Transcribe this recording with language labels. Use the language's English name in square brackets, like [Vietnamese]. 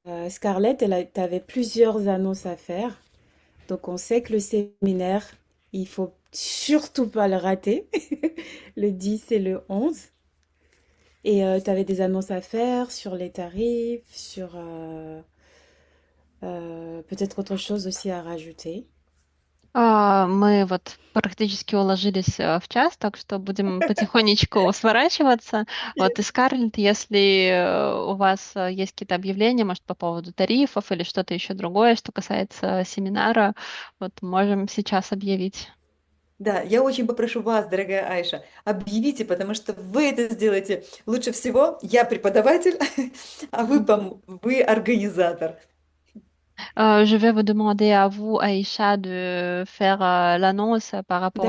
[French] Scarlett, t'avais plusieurs annonces à faire. Donc on sait que le séminaire, il faut surtout pas le rater. Le 10 et le 11. Et tu avais des annonces à faire sur les tarifs, sur peut-être autre chose aussi à rajouter. [Russian] Мы вот практически уложились в час, так что будем потихонечку сворачиваться. Вот, и Скарлетт, если у вас есть какие-то объявления, может, по поводу тарифов или что-то еще другое, что касается семинара, вот можем сейчас объявить. Да, я очень попрошу вас, дорогая Айша, объявите, потому что вы это сделаете лучше всего. Я преподаватель, а вы организатор. [French] Je vais vous demander à vous, Aïcha, de faire l'annonce par rapport au